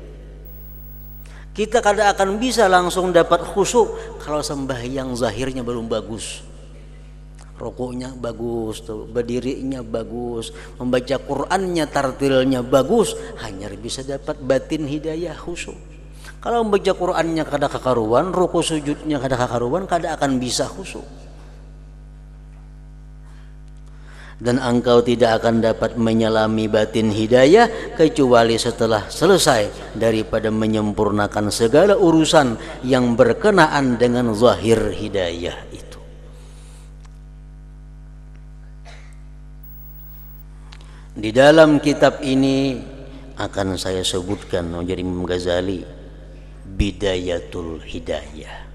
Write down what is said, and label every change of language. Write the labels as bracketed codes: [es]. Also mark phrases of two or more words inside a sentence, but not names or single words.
[bjn] Kita kada akan bisa langsung dapat khusyuk kalau sembahyang zahirnya belum bagus. [id] Rukuknya bagus, berdirinya bagus, membaca Qur'annya, tartilnya bagus, hanya bisa dapat batin hidayah khusyuk. [bjn] Kalau membaca Qur'annya kada kakaruan, rukuk sujudnya kada kakaruan, kada akan bisa khusyuk. [id] dan engkau tidak akan dapat menyelami batin hidayah kecuali setelah selesai daripada menyempurnakan segala urusan yang berkenaan dengan zahir hidayah itu. Di dalam kitab ini akan saya sebutkan dari Imam Ghazali, Bidayatul Hidayah.